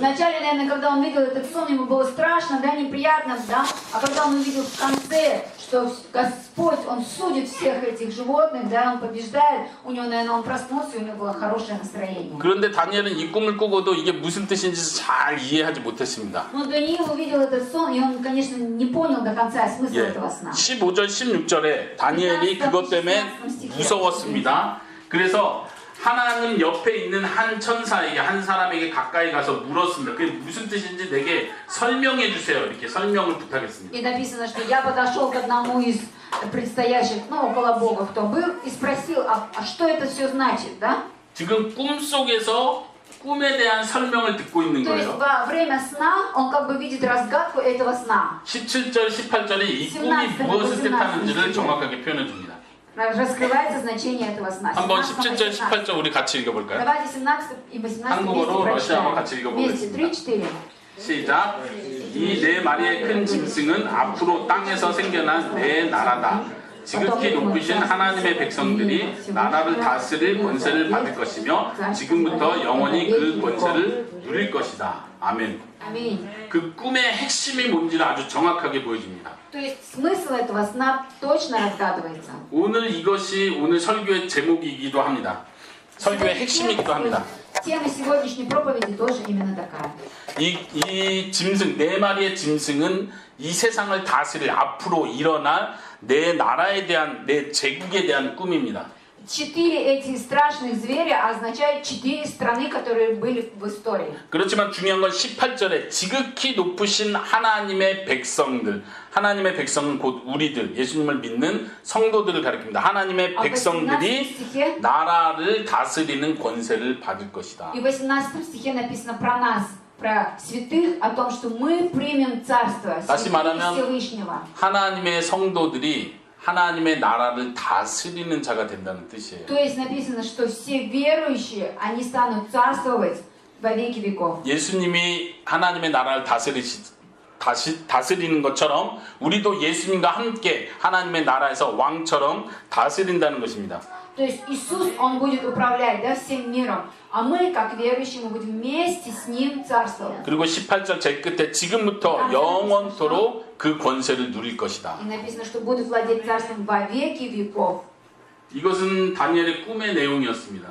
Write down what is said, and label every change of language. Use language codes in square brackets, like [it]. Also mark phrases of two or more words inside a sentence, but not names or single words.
[ru] Вначале, наверное, когда он видел этот сон, ему было страшно, да, неприятно, да, а когда он увидел в конце, что Господь, Он судит всех этих животных, да, Он побеждает, у него, наверное, он проснулся, и у него было хорошее настроение. [ko] 그런데 다니엘은 이 꿈을 꾸고도 이게 무슨 뜻인지 잘 이해하지 못했습니다. [ru] Но Даниил увидел этот сон, и он, конечно, не понял до конца смысла [ko] 예, [ru] этого сна. [ko] 15절 16절에 다니엘이 그것 때문에 무서웠습니다. 그래서 하나님 옆에 있는 한 천사에게 한 사람에게 가까이 가서 물었습니다. 그게 무슨 뜻인지 내게 설명해 주세요. 이렇게 설명을 부탁했습니다. [ru] И написано, что я подошел к одному из предстоящих, ну, около Бога, кто был, и спросил, а что это все значит, да? [ko] 지금 꿈속에서 꿈에 대한 설명을 듣고 있는 [ru] То есть [ko] 거예요. [ru] во время сна он как бы видит разгадку этого сна. [ko] 17절, 18절에 이 꿈이 무엇을 뜻하는지를 정확하게 표현해 줍니다. [ru] Раскрывается значение этого сна. [ko] 한번 17, 17절, 18절 우리 같이 읽어볼까요? [ru] Давайте 17 и 18 [ko] 한국어로 [ru] вместе [ko] 러시아어 [ru] прочитаем. [ko] 같이 [ru] Вместе, [ko] 읽어보겠습니다. 3-4. 시작. 이 네 마리의 큰 짐승은 앞으로 땅에서 생겨난 네 나라다. 지극히 높으신 하나님의 백성들이 나라를 다스릴 권세를 받을 것이며 지금부터 영원히 그 권세를 누릴 것이다. 아멘. [ru] Аминь. [ko] 그 꿈의 핵심이 뭔지를 아주 정확하게 보여줍니다. [ru] То есть смысл этого сна точно разгадывается. [ko] 오늘 이것이 오늘 설교의 제목이기도 합니다. 설교의 핵심이기도 합니다. [ru] Тема сегодняшней проповеди тоже именно такая. [ko] 이 짐승, 네 마리의 짐승은 이 세상을 다스릴 앞으로 일어날 내 나라에 대한, 내 제국에 대한 꿈입니다. [ru] 4 эти страшных зверя означают 4 страны, которые были в истории. [ko] 그렇지만 중요한 건 18절에 지극히 높으신 하나님의 백성들, 하나님의 백성은 곧 우리들, 예수님을 믿는 성도들을 가리킵니다. 하나님의 백성들이 나라를 다스리는 권세를 받을 것이다. [ru] И в 18 стихе написано про нас, про святых, о том, что мы примем царство [ko] 다시 말하면 [ru] Всевышнего. [ko] 하나님의 성도들이 하나님의 나라를 다스리는 자가 된다는 뜻이에요. [ru] То есть написано, что все верующие, они станут царствовать во веки веков. [ko] 예수님이 하나님의 나라를 다스리는 것처럼 우리도 예수님과 함께 하나님의 나라에서 왕처럼 다스린다는 것입니다. [ru] То есть Иисус, Он будет управлять, да, всем миром, а мы, как верующие, мы будем вместе с Ним царствовать. [ko] 그리고 18절 제 끝에 지금부터 영원토록 그 권세를 누릴 것이다. [ru] И написано, что будут владеть царством во веки веков. [ko] 이것은 다니엘의 꿈의 내용이었습니다.